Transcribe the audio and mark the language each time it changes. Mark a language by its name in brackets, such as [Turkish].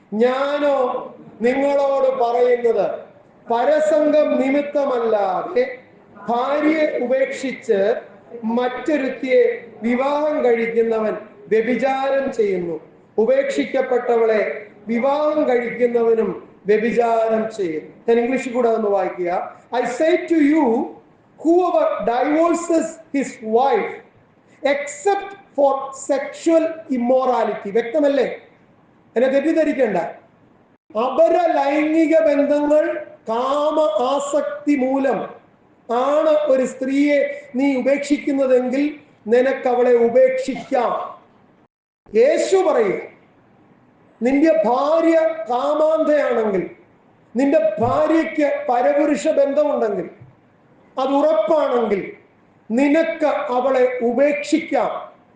[Malayalam] ഞാനോ നിങ്ങളോട് പറയുന്നത്, പരസംഗം നിമിത്തമല്ലാതെ ഭാര്യയെ ഉപേക്ഷിച്ച് മറ്റൊരുത്തിയെ വിവാഹം കഴിക്കുന്നവൻ വ്യഭിചാരം ചെയ്യുന്നു. ഉപേക്ഷിക്കപ്പെട്ടവളെ വിവാഹം കഴിക്കുന്നവനും വ്യഭിചാരം ചെയ്യുന്നു. ഞാൻ ഇംഗ്ലീഷിൽ കൂടെ ഒന്ന് വായിക്കുക. [English] I say to you, whoever divorces his wife except for sexual immorality. [Malayalam] വ്യക്തമല്ലേ? എന്നെ തെറ്റിദ്ധരിക്കണ്ട. അപര ലൈംഗിക ബന്ധങ്ങൾ, കാമ ആസക്തി മൂലം ആണ് ഒരു സ്ത്രീയെ നീ ഉപേക്ഷിക്കുന്നതെങ്കിൽ നിനക്ക് അവളെ ഉപേക്ഷിക്കാം. യേശു പറയുക, നിന്റെ ഭാര്യ കാമാന്ധയാണെങ്കിൽ, നിന്റെ ഭാര്യയ്ക്ക് പരപുരുഷ ബന്ധമുണ്ടെങ്കിൽ, അത് ഉറപ്പാണെങ്കിൽ നിനക്ക് അവളെ ഉപേക്ഷിക്കാം.